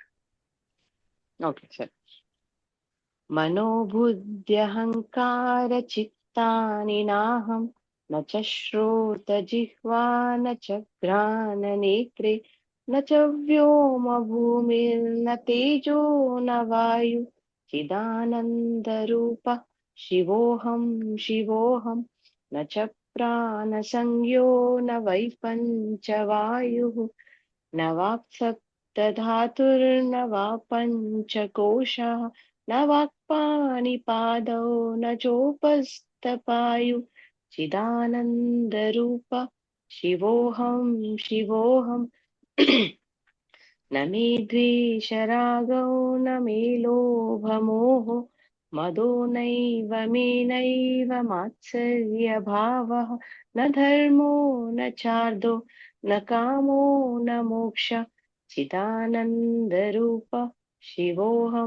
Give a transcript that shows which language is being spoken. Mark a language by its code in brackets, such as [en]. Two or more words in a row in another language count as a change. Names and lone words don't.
[en] okay sir. [sa] మనోబుద్ధ్యహంకార చిత్తాని నాహం న చ శ్రోత జిహ్వా న చ ఘ్రాణ నేత్రే న చ వ్యోమ భూమిర్న తేజో న వాయు చిదానంద రూప శివోహం శివోహం న చ ప్రాణ సంజ్ఞో న వై పంచవాయు న వాక్సప్తధాతుర్న వా పంచకోశః न वाक्पाणिपादौ न चोपस्थपायु चिदानन्दरूप शिवोऽहं शिवोऽहं न मे द्वेषरागौ न मे लोभमोहो मदो नैव मे नैव मात्सर्यभावः न धर्मो न चार्दो न कामो न मोक्ष चिदानन्दरूप शिवोऽहं